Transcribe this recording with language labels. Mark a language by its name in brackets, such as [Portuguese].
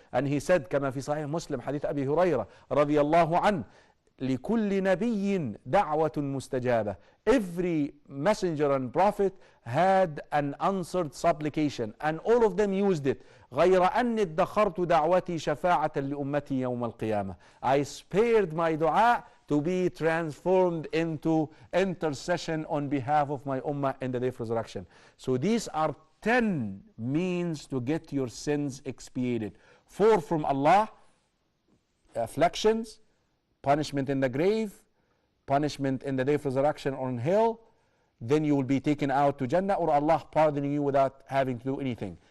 [English] And he said, [Arabic] كما في صحيح مسلم حديث أبي هريرة رضي الله عنه, لكل نبي دعوة مستجابة. [English] Every messenger and prophet had an answered supplication, and all of them used it. [Arabic] غير أني ادخرت دعوتي شفاعة لأمتي يوم القيامة. [English] I spared my dua to be transformed into intercession on behalf of my ummah in the day of resurrection. So these are 10 means to get your sins expiated. 4 from Allah, afflictions, punishment in the grave, punishment in the day of resurrection on hell, then you will be taken out to Jannah, or Allah pardoning you without having to do anything.